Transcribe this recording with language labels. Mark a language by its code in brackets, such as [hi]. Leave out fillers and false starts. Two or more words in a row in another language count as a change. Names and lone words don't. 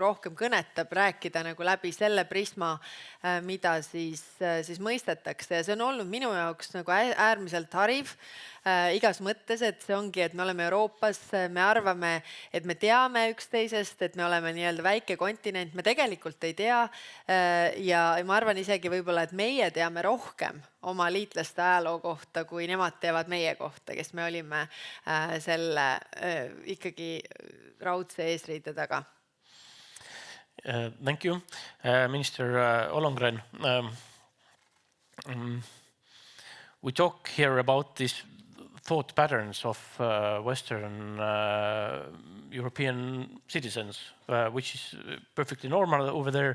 [et] rohkem kõnetab, rääkida nagu läbi selle prisma, mida siis mõistetakse ja see on olnud minu jaoks nagu äärmiselt hariv igas mõttes, et see ongi, et me oleme Euroopas, me arvame, et me teame üksteisest, et me oleme nii-öelda väike kontinent, me tegelikult ei tea ja ma arvan isegi võib-olla, et meie teame rohkem oma liitlaste ajaloo kohta, kui nemad teavad meie kohta, kes me olime selle ikkagi raudse eesriide taga. [en] Thank you, Minister Ollongren. We talk here about these thought patterns of Western European citizens, which is perfectly normal over there.